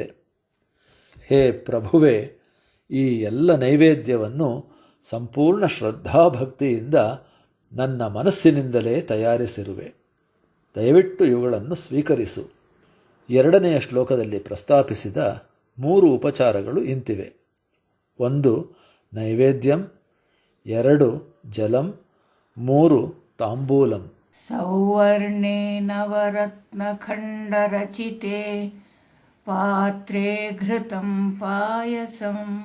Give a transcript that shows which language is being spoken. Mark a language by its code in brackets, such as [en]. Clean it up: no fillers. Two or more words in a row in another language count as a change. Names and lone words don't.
[kn] ಹೇ ಪ್ರಭುವೇ, ಈ ಎಲ್ಲ ನೈವೇದ್ಯವನ್ನು ಸಂಪೂರ್ಣ ಶ್ರದ್ಧಾಭಕ್ತಿಯಿಂದ ನನ್ನ ಮನಸ್ಸಿನಿಂದಲೇ ತಯಾರಿಸಿರುವೆ. ದಯವಿಟ್ಟು ಇವುಗಳನ್ನು ಸ್ವೀಕರಿಸು. 2ನೆಯ ಶ್ಲೋಕದಲ್ಲಿ ಪ್ರಸ್ತಾಪಿಸಿದ 3 ಉಪಚಾರಗಳು ಇಂತಿವೆ. [sa] 1 ನೈವೇದ್ಯಂ, 2 ಜಲಂ, 3 ತಾಂಬೂಲಂ. ಸೌವರ್ಣೇ ನವರತ್ನಖಂಡರಚಿತೆ ಪಾತ್ರೆ ಘೃತಂ ಪಾಯಸಂ